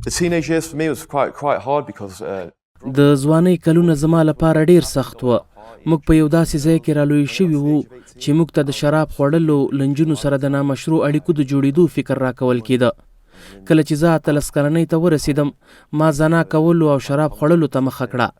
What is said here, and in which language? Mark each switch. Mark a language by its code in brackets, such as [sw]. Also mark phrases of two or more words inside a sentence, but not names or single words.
[en] The teenage years for me was quite hard because [ps] د ځوانۍ کلونه زما لپاره ډیر سخت و. موږ په یو داسې ځای کې رالوی شوي وو چې موږ ته د شراب خوړلو له نجونو سره د نامشروع اړیکو د جوړېدو فکر راکول کېده. کله چې زه 18 کلنۍ ته ورسېدم ما زنا کولو او شراب خوړلو ته مخه کړه.